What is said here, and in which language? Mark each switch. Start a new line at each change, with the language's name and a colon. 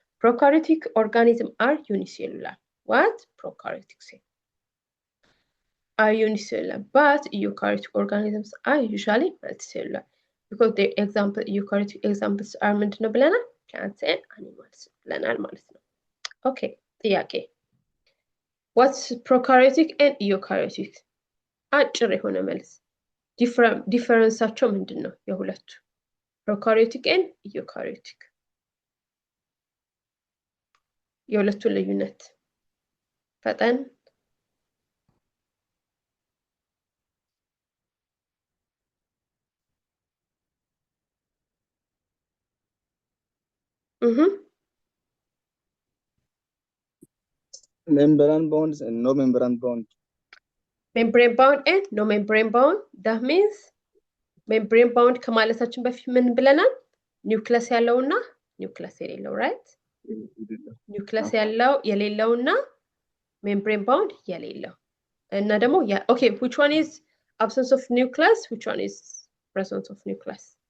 English: Prokaryotic organisms are unicellular. What? Prokaryotic cells are unicellular, but eukaryotic organisms are usually multicellular because their eukaryotic examples are
Amharic: ምንድነው ብለናል?
English: Plants and animals
Amharic: ብለናል ማለት ነው።
English: Okay,
Amharic: ጥያቄ
English: What's prokaryotic and eukaryotic?
Amharic: አጭር የሆነ መልስ ዲፈረንሳቸው ምንድን ነው የሁለቱ? Prokaryotic and eukaryotic የሁለቱ ልዩነት ፈጠን
English: Membrane bonds and no membrane bond. Membrane bound and no membrane bound. That means membrane bound
Amharic: ከማለታችን በፊት ምን ብለናል? ኒውክለስ ያለውና ኒውክለስ የሌለው
English: right?
Amharic: ኒውክለስ ያለው የሌለውና membrane bound የሌለው እና ደግሞ
English: okay, which one is absence of nucleus? Which one is presence of nucleus?